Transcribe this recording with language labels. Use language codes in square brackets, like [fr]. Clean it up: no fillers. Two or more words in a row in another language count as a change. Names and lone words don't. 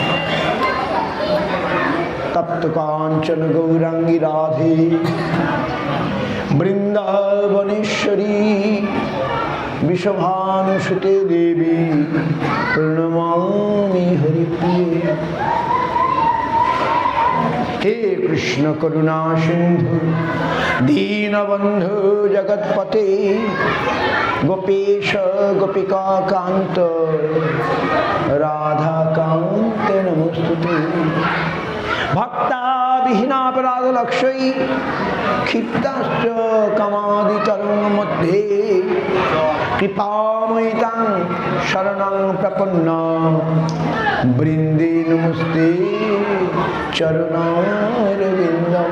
[sa] তপ্ত কাঞ্চন গৌরাঙ্গী রাধে বৃন্দাবনেশ্বরী বিষভানুসুতে দেবী প্রণমামি হরিপ্রিয়ে। हे कृष्ण करुणा सिंधु दीनबंधु जगत्पते गोपेश गोपिका कांत राधा कांत नमोस्तुते। भक्ता विहीनापराध लक्ष्य क्षिप्ताश्च कामादितरंग मध्ये कृपामयितां शरणं प्रपन्ना वृंदे नमस्ते चरणारविंदम्।